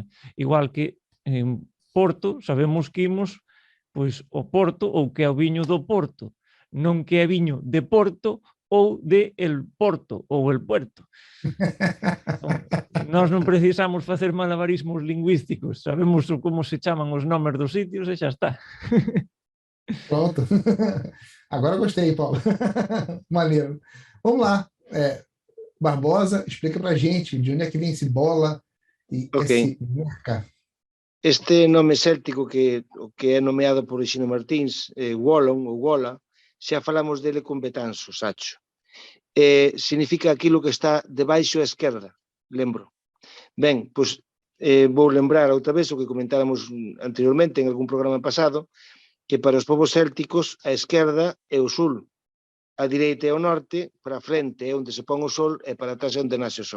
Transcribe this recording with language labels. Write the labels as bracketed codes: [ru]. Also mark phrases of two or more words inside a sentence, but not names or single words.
[gl] Igual que en Porto sabemos que imos pois o Porto ou que é o viño do Porto, non que é viño de Porto ou de el Porto ou el Puerto. Nós non precisamos facer malabarismos lingüísticos, sabemos como se chaman os nomes dos sitios e xa está. [pt] Pronto. Agora gostei, Paulo. Maneiro. Vamos lá. Barbosa, explica pra gente de onde é que vem esse bola e esse merca. [gl] Este nome céltico que é nomeado por Xino Martins, Wolon ou Wola, xa falamos dele con Betanzos, Sacho. Significa aquilo que está debaixo á esquerda, lembro. Ben, pois vou lembrar outra vez o que comentáramos anteriormente en algún programa pasado, que para os povos célticos a esquerda é o sul, a direita é o norte, para a frente é onde se pon o sol e para atrás é onde nace o sol.